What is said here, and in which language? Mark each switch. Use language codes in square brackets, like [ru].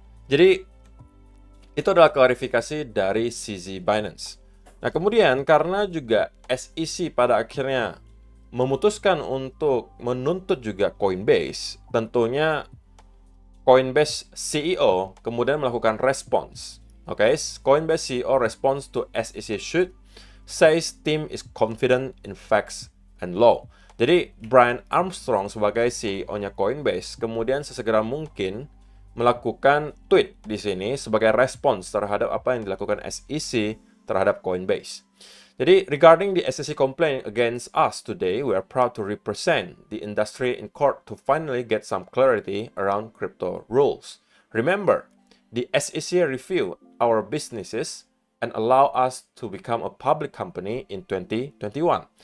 [id] Jadi itu adalah klarifikasi dari sisi Binance. Nah kemudian karena juga SEC pada akhirnya memutuskan untuk menuntut juga Coinbase, tentunya Coinbase CEO kemudian melakukan respons. [en] Oke, Coinbase CEO response to SEC suit says team is confident in facts and law. [id] Jadi Brian Armstrong sebagai CEO-nya Coinbase kemudian sesegera mungkin melakukan tweet di sini sebagai respons terhadap apa yang dilakukan SEC terhadap Coinbase. [en] Jadi, regarding the SEC complaint against us today, we are proud to represent the industry in court to finally get some clarity around crypto rules. Remember, the SEC review our businesses and allow us to become a public company in 2021.